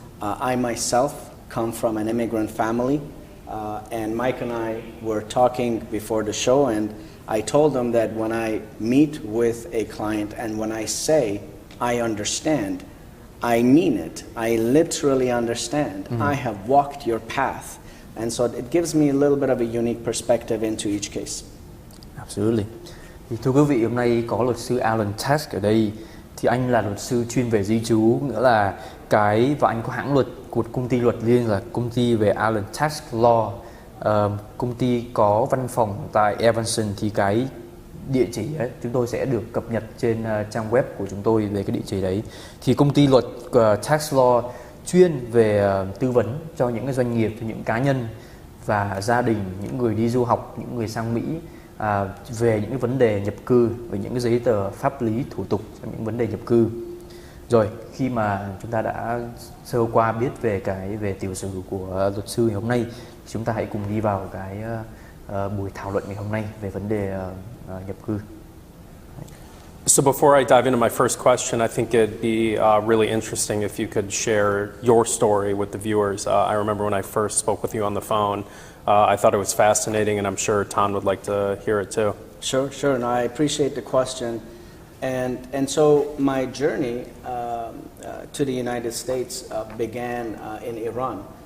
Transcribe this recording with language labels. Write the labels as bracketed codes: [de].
[en] I myself come from an immigrant family, and Mike and I were talking before the show, and I told him that when I meet with a client and when I say I understand, I mean it. I literally understand. I have walked your path. And so it gives me a little bit of a unique perspective into each case. Absolutely. [vi] Thì thưa quý vị, hôm nay có luật sư Alan Task ở đây. Thì anh là luật sư chuyên về di trú, nghĩa là và anh có hãng luật của công ty luật riêng là công ty về Alan Task Law. Công ty có văn phòng tại Evanston, thì cái địa chỉ ấy, chúng tôi sẽ được cập nhật trên trang web của chúng tôi về cái địa chỉ đấy. Thì công ty luật Tax Law chuyên về tư vấn cho những cái doanh nghiệp, cho những cá nhân và gia đình, những người đi du học, những người sang Mỹ về những cái vấn đề nhập cư, về những cái giấy tờ pháp lý, thủ tục cho những vấn đề nhập cư. Rồi, khi mà chúng ta đã sơ qua biết về tiểu sử của luật sư ngày hôm nay, chúng ta hãy cùng đi vào cái buổi thảo luận ngày hôm nay về vấn đề nhập cư. [en] So before I dive into my first question, I think it'd be really interesting if you could share your story with the viewers. I remember when I first spoke with you on the phone, I thought it was fascinating, and I'm sure Ton would like to hear it too. Sure. And I appreciate the question. And so my journey to the United States began in Iran.